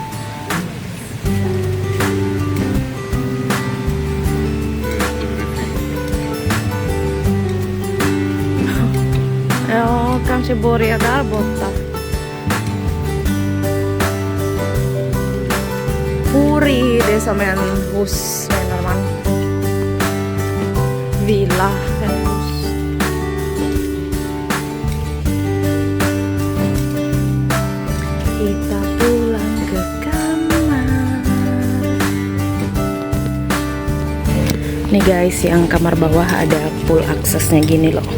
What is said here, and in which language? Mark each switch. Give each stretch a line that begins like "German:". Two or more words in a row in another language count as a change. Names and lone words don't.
Swedish: Ja, kanske börja där borta. Puri, det är som en hus, menar man. Villa, en hus.
Indonesian: Kita pulang ke kamar. Nih guys, yang kamar bawah ada pool aksesnya gini loh.